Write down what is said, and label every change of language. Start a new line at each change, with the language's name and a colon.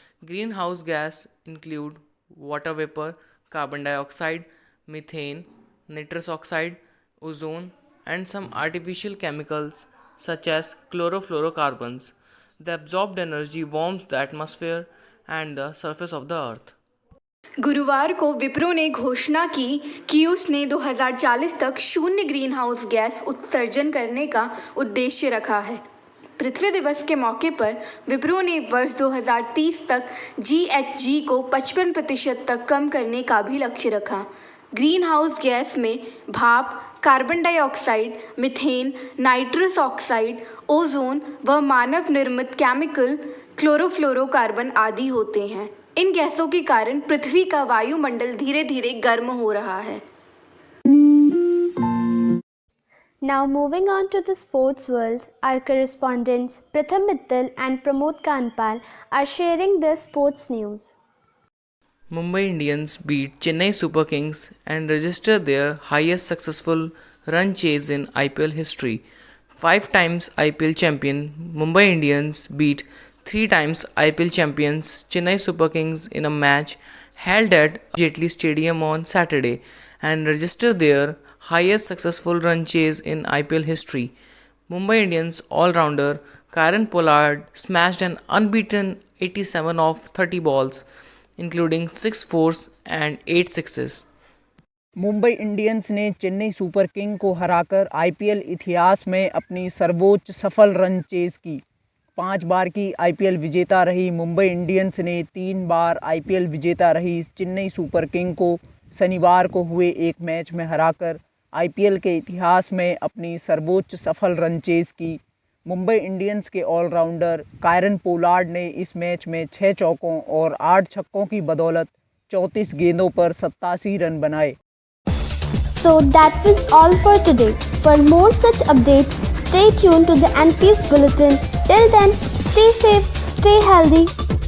English: Greenhouse gas include water vapor, carbon dioxide, methane, nitrous oxide, ozone, and some artificial chemicals such as chlorofluorocarbons. The absorbed energy warms the atmosphere and the surface of the earth.
Hindi: गुरुवार को विप्रो ने घोषणा की कि उसने 2040 तक शून्य green house gas उत्सर्जन करने का उद्देश्य रखा है। पृथ्वी दिवस के मौके पर विप्रो ने वर्ष 2030 तक GHG को 55% तक कम करने का भी लक्ष्य रखा। ग्रीन हाउस गैस में भाप, carbon dioxide, methane, nitrous oxide, ozone व मानव निर्मित केमिकल क्लोरोफ्लोरोकार्बन आदि होते हैं। इन गैसों के कारण पृथ्वी का वायुमंडल धीरे धीरे गर्म हो रहा है।
English: Now moving on to the sports world, our correspondents Pratham Mittal and Pramod Kanpal are sharing their sports news. Mumbai Indians beat Chennai Super Kings and registered their highest successful run chase in IPL history. 5 times IPL champion Mumbai Indians beat 3 times IPL champions Chennai Super Kings in a match held at Jaitley Stadium on Saturday and registered their highest successful run chase in IPL history. Mumbai Indians all-rounder Kieron Pollard smashed an unbeaten 87 off 30 balls including 6 fours and 8 sixes.
Hindi: Mumbai Indians ने Chennai super king को हराकर IPL इतिहास में अपनी सर्वोच्च सफल run chase की। 5 बार की आईपीएल विजेता रही मुंबई इंडियंस ने 3 बार आईपीएल विजेता रही चेन्नई सुपर किंग को शनिवार को हुए एक मैच में हराकर आईपीएल के इतिहास में अपनी सर्वोच्च सफल रन चेज की। मुंबई इंडियंस के ऑलराउंडर कायरन पोलार्ड ने इस मैच में 6 चौकों और 8 छक्कों की बदौलत 34 गेंदों पर 87 रन बनाए।
English: So that was all for today. For more such updates, stay tuned to the NPS Bulletin. Till then, stay safe, stay healthy.